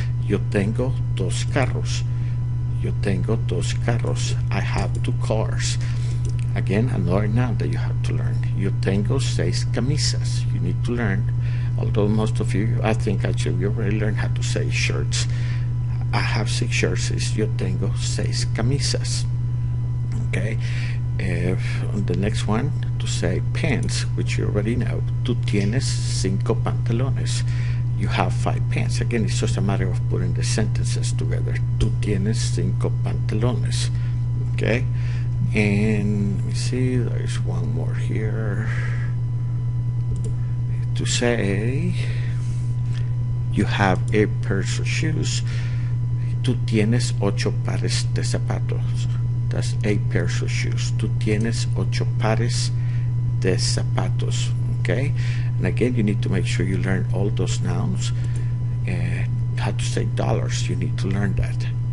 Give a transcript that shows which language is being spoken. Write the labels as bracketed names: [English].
[Spanish] Yo tengo dos carros. Yo tengo dos carros. [English] I have two cars. Again, another noun that you have to learn. [Spanish] Yo tengo seis camisas. [English] You need to learn. Although most of you, I think actually you already learned how to say shirts. I have 6 shirts. [Spanish] Is yo tengo seis camisas. [English] Okay. On the next one, to say pants, which you already know. [Spanish] Tú tienes 5 pantalones. [English] You have 5 pants. Again, it's just a matter of putting the sentences together. [Spanish] Tú tienes 5 pantalones. [English] Okay. And let me see, there's one more here. To say you have 8 pairs of shoes. [Spanish] Tú tienes 8 pares de zapatos. [English] That's 8 pairs of shoes. [Spanish] Tú tienes 8 pares de zapatos. [English] Okay, and again, you need to make sure you learn all those nouns. How to say dollars, you need to learn that.